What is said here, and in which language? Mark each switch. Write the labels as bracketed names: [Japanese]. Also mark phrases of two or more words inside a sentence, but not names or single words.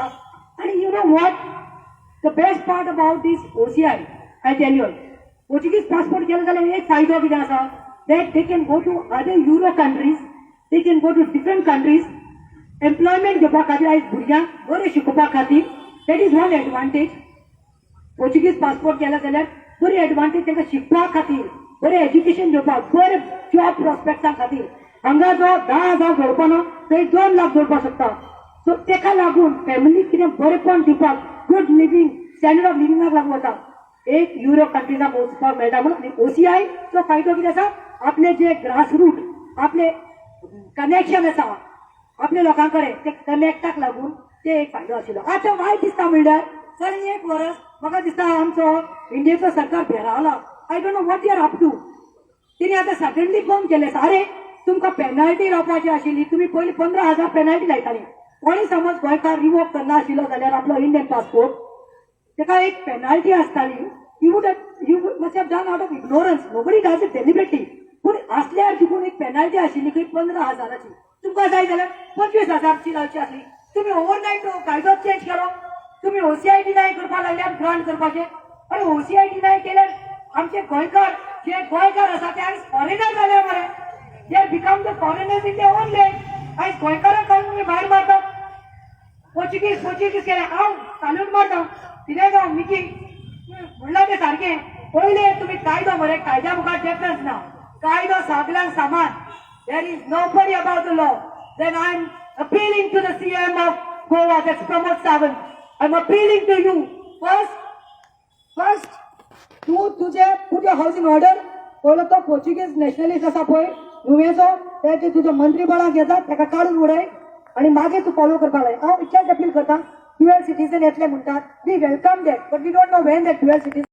[English] आनी you know what the best part about this OCI, I tell you, Portuguese passport [Konkani] केले जाल्यार एक फायदो कितें आसा, [English] that they can go to other Euro countries, they can go to different countries, employment [Konkani] घेवपा खातीर आयज भुरग्यांक बरें शिकोवपा खातीर, [English] that is one advantage. [Konkani] पोर्चुगीज पासपोर्ट केला जाल्यार बरी एडवांटेज तांकां शिकपा खातीर, बरें एज्युकेशन घेवपाक, बरें [English] job prospects [Konkani] खातीर. हांगा जो 10,000 जोडपा ना थंय 2 लाख जोडपाक शकता. सो तेका लागून फॅमिलीक कितें बरेंपण दिवपाक, [English] good living, standard of living [Konkani] लागून वता एक [English] Euro countries [Konkani] वचपाक मेळटा. म्हणून OCI चो फायदो कितें आसा, आपले जे ग्रासरूट, आपले कनेक्शन आसा आपल्या लोकां कडेन, ते कनेक्टाक लागून ते एक फायदो आशिल्लो. आतां वायट दिसता म्हणल्यार चल एक वर्स म्हाका दिसता आमचो इंडियेचो सरकार भेरावला. [English] I don't know what you are up to. [Konkani] तिने आता सडनली फोन केले अरे तुमकां पेनल्टी रावपाची आशिल्ली तुमी पयलीं 15,000 पेनल्टी लायताली कोणी समज गोंयकार रिवोक करना आशिल्लो जाल्यार आपलो [English] Indian passport [Konkani] ताका एक पेनल्टी आसताली [English] you must have done out of ignorance nobody does it deliberately [Konkani] पूण असल्यार तितून एक पेनल्टी आशिल्ली खंय 15,000ची तुमकां जाय जाल्यार 25,000ची लावची आसली तुम्ही ओव्हरनायट कायदो चेंज केलो तुम्ही OCI डिनाय करपाक लागल्यार ग्रांट करपाचे अरे OCI डिनाय केल्यार आमचे गोंयकार जे गोंयकार आसा ते आयज फॉरेनर जाले मरे [English] they become the foreigners in their own land [Konkani] आयज गोंयकारांक काडून तुम्ही भायर मारतात पोर्चुगीज केले हांव चालून मारता कितें जावं मिकी म्हणला ते सारखे पयले तुम्ही कायदो मरे कायद्या मुखार डिफरन्स ना कायदो सगळ्यांक समान [English] there is nobody about the law then I am appealing to the CM of Goa, that's Pramod Sawant. I'm appealing to you. First, तुझे put your house in order. [Konkani] पयलो तो [English] Portuguese nationalist [Konkani] आसा पळय नुवेचो ते तुजो मंत्री बळाक घेतात ताका काडून उडय आनी मागीर तूं फॉलो करपाक लाय हांव इतलेंच अपील करता [English] dual citizen [Konkani] येतले म्हणटात [English] we welcome that but we don't know when that dual citizen